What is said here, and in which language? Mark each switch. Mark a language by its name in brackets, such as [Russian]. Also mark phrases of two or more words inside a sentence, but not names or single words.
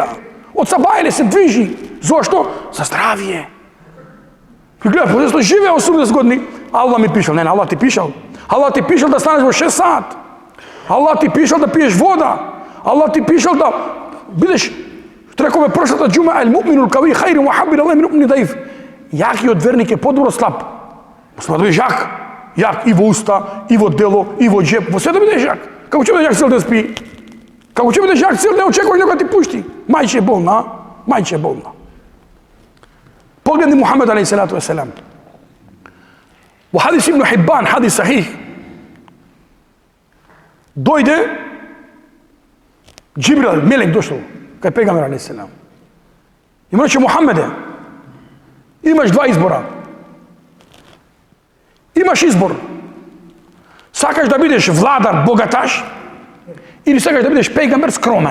[Macedonian] Од Сабајле се движи. Зошто? За здравие. Гледа, подесто живее 80 години. Аллах ми пишал. Не, Аллах ти пишал. Аллах ти пишал да станеш во 6 сат. Аллах ти пишал да пиеш вода. Аллах ти пишал да бидеш, што рекове прошлата џума, [Arabic] المؤمن القوي خير وأحب إلى الله من المؤمن الضعيف. [Macedonian] Јакиот верник е подобро слаб. Мусма да бидеш јак. Јак и во уста, и во дело, и во џеп. Во се да бидеш јак. Како ќе бидеш јак цел ден спи? Како ќе бидеш јак цел ден очекуваш некој да ти пушти? Мајче е болна, мајче е болна. Погледни Мухамед [Arabic] عليه الصلاة والسلام. [Macedonian] Во хадис Ибн Хиббан, [Arabic] حديث صحيح, [Macedonian] дојде Џибрил, мелек дошол, кај пегамбер [Arabic] عليه السلام. [Macedonian] И му рече: Мухамеде, имаш два избора. Имаш избор. Сакаш да бидеш владар, богаташ, или сакаш да бидеш пегамбер, скромен.